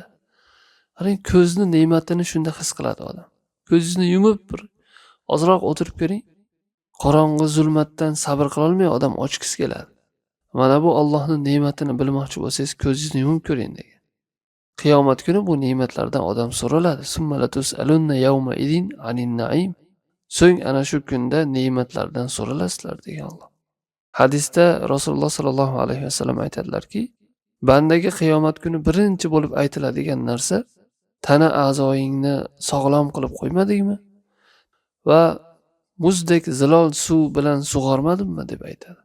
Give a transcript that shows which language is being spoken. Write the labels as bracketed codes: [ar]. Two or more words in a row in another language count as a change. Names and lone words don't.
[uz] Qarang, ko'zni ne'matini shunda his qiladi odam. Ko'zingizni yumib bir ozroq o'tirib ko'ring. Qorong'i zulmatdan sabr qila olmay odam ochgisi keladi. Mana bu Allohning ne'matini bilmoqchi bo'lsangiz, ko'zingizni yumib ko'ring degan. Qiyomat kuni bu ne'matlardan odam so'raladi. [ar] ثم لتسألن يومئذ عن النعيم. [uz] So'ng ana shu kunda ne'matlardan so'ralasizlar degan Alloh. Hadisda Rasululloh [ar] صلى الله عليه وسلم [uz] aytadilarki, bandaga qiyomat kuni birinchi bo'lib aytiladigan narsa tana a'zoyingni sog'lom qilib qo'ymadingmi? Va muzdek zilol suv bilan sug'ormadimmi deb aytadi.